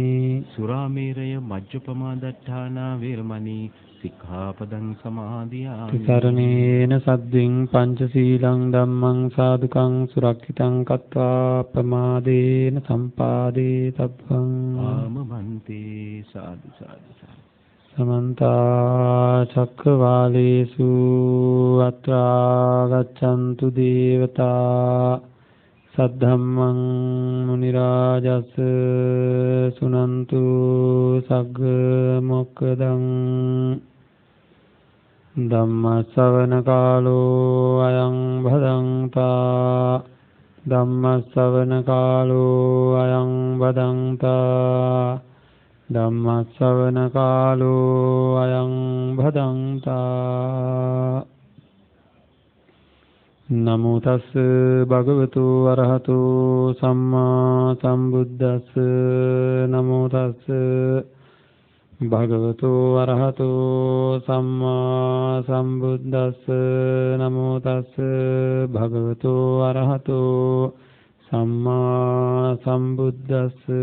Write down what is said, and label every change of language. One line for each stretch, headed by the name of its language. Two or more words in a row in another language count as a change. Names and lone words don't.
Pali: සුරාමේරය මජ්ජපමා දට්ඨානා වේරමණී සික්ඛාපදං සමාදියාමි සරණේන සද්දින් පංචශීලං ධම්මං සාදුකං සුරක්ෂිතං කତ୍වා ප්‍රමාදේන සම්පාදේ තබ්බං ආම බන්තේ සාදු සාදු සමන්ත චක්කවාලේසු අත්‍රා ගච්ඡන්තු දේවතා සද්ධම්මං මුනි රාජස් සුනන්තු සග්ග මොක්ඛදං ධම්ම ශ්‍රවණ කාලෝ අයං භදංතා ධම්ම ශ්‍රවණ කාලෝ අයං භදංතා ධම්ම ශ්‍රවණ කාලෝ අයං භදංතා නමෝ තස් භගවතු අරහතෝ සම්මා සම්බුද්දස්ස නමෝ තස් භගවතු අරහතෝ සම්මා සම්බුද්දස්ස නමෝ තස් භගවතු අරහතෝ සම්මා සම්බුද්දස්ස